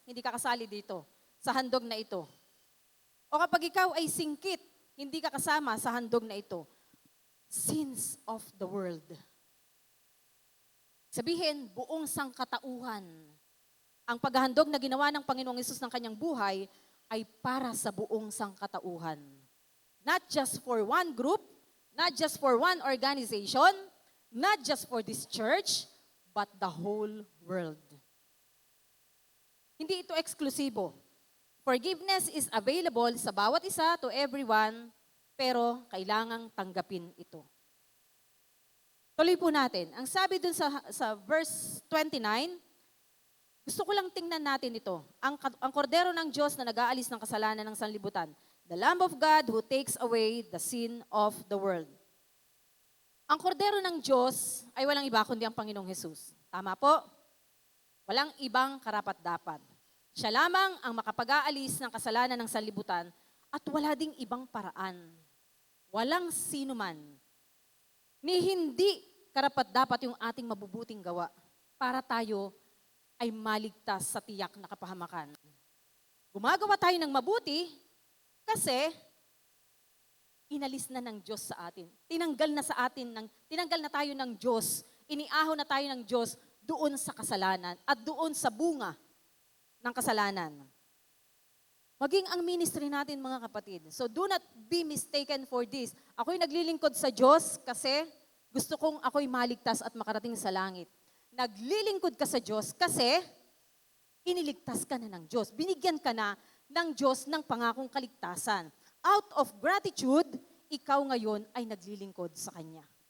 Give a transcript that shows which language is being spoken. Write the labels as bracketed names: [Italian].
[Filipino] hindi ka kasali dito sa handog na ito. O kapag ikaw ay singkit, hindi ka kasama sa handog na ito. [English] Sins of the world. [Filipino] Sabihin, buong sangkatauhan. Ang paghahandog na ginawa ng Panginoong Hesus ng kanyang buhay ay para sa buong sangkatauhan. [English] Not just for one group, not just for one organization, not just for this church, but the whole world. [Filipino] Hindi ito eksklusibo. [English] Forgiveness is available [Filipino] sa bawat isa [English] to everyone, [Filipino] pero kailangang tanggapin ito. Tuloy po natin. Ang sabi dun sa verse 29, gusto ko lang tingnan natin ito. Ang kordero ng Diyos na nag-aalis ng kasalanan ng sanlibutan. [English] The Lamb of God who takes away the sin of the world. [Filipino] Ang kordero ng Diyos ay walang iba kundi ang Panginoong Hesus. Tama po? Walang ibang karapat-dapat. Siya lamang ang makapag-aalis ng kasalanan ng sanlibutan at wala ding ibang paraan. Walang sino man ni hindi karapat-dapat yung ating mabubuting gawa para tayo ay maligtas sa tiyak na kapahamakan. Gumagawa tayo ng mabuti kasi inalis na ng Diyos sa atin. Tinanggal na tayo ng Diyos, iniahon na tayo ng Diyos doon sa kasalanan at doon sa bunga ng kasalanan. Maging ang ministry natin, mga kapatid. [English] So do not be mistaken for this. [Filipino] Ako'y naglilingkod sa Diyos kasi gusto kong ako'y maligtas at makarating sa langit. Naglilingkod ka sa Diyos kasi iniligtas ka na ng Diyos. Binigyan ka na ng Diyos ng pangakong kaligtasan. [English] Out of gratitude, [Filipino] ikaw ngayon ay naglilingkod sa Kanya.